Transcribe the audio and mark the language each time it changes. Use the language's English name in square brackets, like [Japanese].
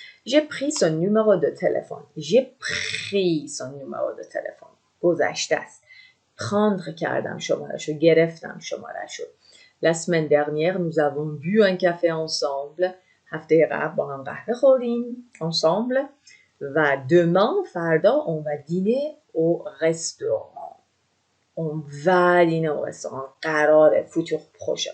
[French] J'ai pris son numéro de téléphone. J'ai pris son numéro de téléphone. [Persian] گذشته است. prendre کردم شماره‌شو، گرفتم شماره‌شو. [French] La semaine dernière, nous avons bu un café ensemble. [Persian] هفته قبل با هم قهوه خوردیم ensemble. [French] و demain, فردا, on va dîner au restaurant. On va dîner au restaurant. قراره futur proche.